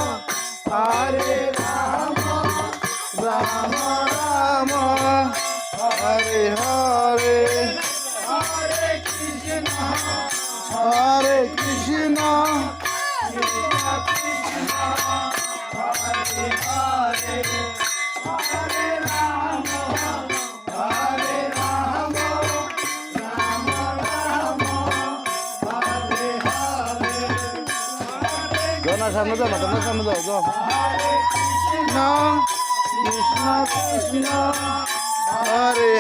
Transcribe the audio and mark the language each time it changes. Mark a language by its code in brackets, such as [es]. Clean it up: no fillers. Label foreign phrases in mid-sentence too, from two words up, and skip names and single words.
[bn] Rama Rama Hare Hare Hare Krishna Krishna Krishna Hare Hare Hare Rama সামনে যাও না তোমরা সামনে যাও যাও কৃষ্ণ কৃষ্ণ কৃষ্ণ